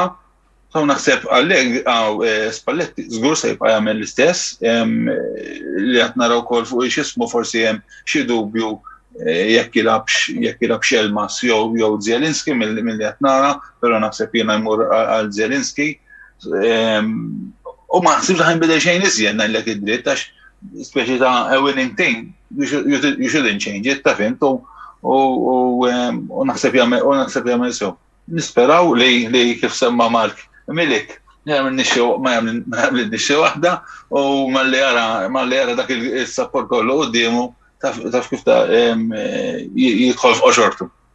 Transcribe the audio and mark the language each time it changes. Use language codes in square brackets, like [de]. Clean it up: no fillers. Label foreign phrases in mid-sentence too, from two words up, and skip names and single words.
[mt] So naħseb Allegri Spalletti żgur se jibqa' jagħmel l-istess li qed naraw wkoll fuq x'ismu forsi hemm xi dubju jekk jilabx Elmas jew Zielinski milli qed nara, però naħseb jiena jmur għal Zielinski. U ma ħsibx ħanbidel xejn iżjed ngħidlek id-dritt għax speċi ta' [en] a winning thing, you shouldn't change it, [mt] ta' fimt, u naħseb jagħmel sew. Nisperaw li kif semma Mark Milik jagħmel nixxi waħda u malli jara dak il-sapport kollu qudiemu taf kif ta' jidħol f'qoxortu.